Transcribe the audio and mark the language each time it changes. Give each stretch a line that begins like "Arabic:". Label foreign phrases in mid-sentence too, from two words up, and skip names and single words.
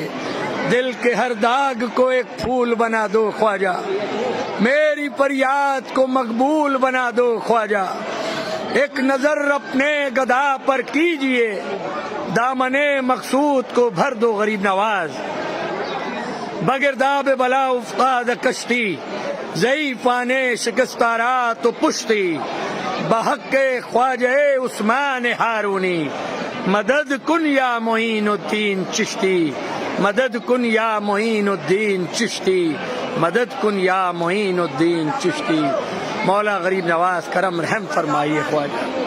Urdu: دل کے ہر داغ کو ایک پھول بنا دو خواجہ، میری فریاد کو مقبول بنا دو خواجہ۔ ایک نظر اپنے گدا پر کیجئے، دامن مقصود کو بھر دو غریب نواز۔
Persian: بگرداب بلا افتاد کشتی، ضعیفان شکستارات و پشتی، بحق خواجہ عثمان ہارونی، مدد کن یا معین الدین چشتی، مدد کن یا معین الدین چشتی، مدد کن یا معین الدین چشتی۔
Urdu: مولا غریب نواز کرم رحم فرمائیے خواجہ۔